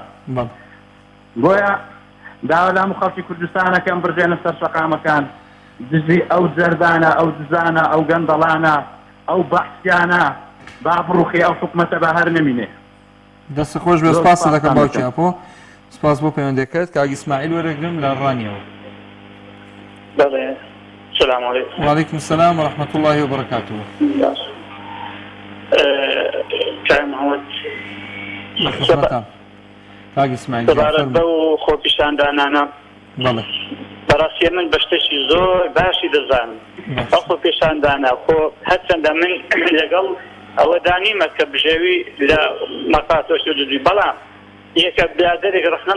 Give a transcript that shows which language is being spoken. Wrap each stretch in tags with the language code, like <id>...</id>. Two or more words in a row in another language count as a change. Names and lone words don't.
<ckb>بۆیە داوا لام خەڵکی کوردستانەکەم بڕژێنە سەر شەقامەکان دژی ئەو جەردانە ئەو دزانە ئەو گەندەڵانە ئەو بەحسیانە با بڕوخی ئەو حکوومەتە بە هەر نەمینێ. دەست خۆش بێ. سپاس دەکەم باوکی ئاپۆ. سپاس بۆ پەیوەندەکەت. کاک ئیسماعیل وەرەگرم لە ڕانیەوە.</ckb> <ar>بەڵێ سلام علیکم. وعلیکم السلام ورحمة الله وبركاته.</ar> <ckb>کاک محەممەد کاک ئیسماعیل سەبارەت بەو خۆپیشاندانانە بەڵێ بەڕاستی من بە شتێکی زۆر باشی دەزانم ئەو خۆپیشاندانە خۆ هەرچەندە من لەگەڵ ئەوە دانیمە کە بژێوی لە مەقاتۆش دوی بەڵام یەکە برادێک ڕخنەم</ckb>